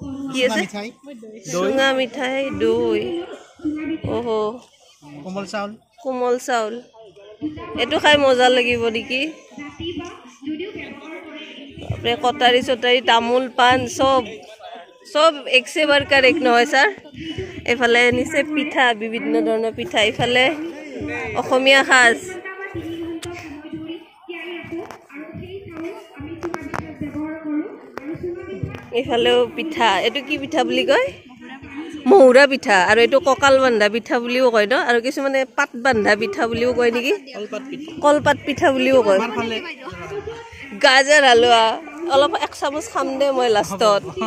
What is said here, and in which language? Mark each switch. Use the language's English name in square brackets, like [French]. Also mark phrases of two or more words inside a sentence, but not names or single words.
[Assamese] কি আছে চুঙা মিঠাই দৈ ওহো কোমল চাউল এইটো খাই মজা লাগিব নেকি আপনি কটাৰী চটাৰী তামোল পাণ [Hindi] सब एक से बढ़कर एक [Assamese] নহয় স্যার এফালে নিচে পিঠা বিভিন্ন ধৰণৰ পিঠা এফালে অসমীয়া সাজ এফালেও পিঠা এটো কি পিঠা বুলি কয় মহুৰা পিঠা আৰু এটো ককাল বান্ধা পিঠা বুলিও কয় ন আৰু কিছু মানে পাত বান্ধা পিঠা বুলিও কয় নেকি কলপাত পিঠা বুলিও কয় গাজৰ হালৱা অলপ এক চামুচ খাম দে মই লাষ্টত